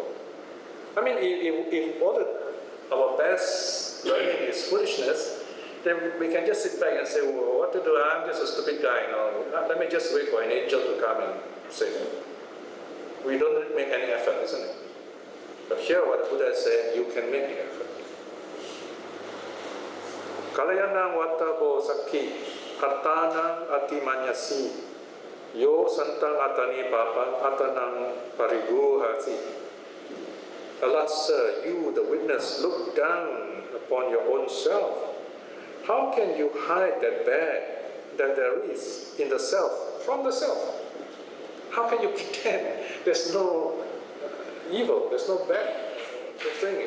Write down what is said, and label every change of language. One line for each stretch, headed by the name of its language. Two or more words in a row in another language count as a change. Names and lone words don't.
English: I mean, if all our best learning is foolishness, then we can just sit back and say, well, what to do? I'm just a stupid guy, let me just wait for an angel to come and save me. We don't make any effort, isn't it? But here what the Buddha is saying, you can make the effort.
Pali: Kalayanang wattabo sakhi, attanang atimanyasi, yo santang atani papang atanang pariguhasi.
English: Alas, sir, you, the witness, look down upon your own self. How can you hide that bad that there is in the self from the self? How can you pretend there's no evil, there's no bad thing?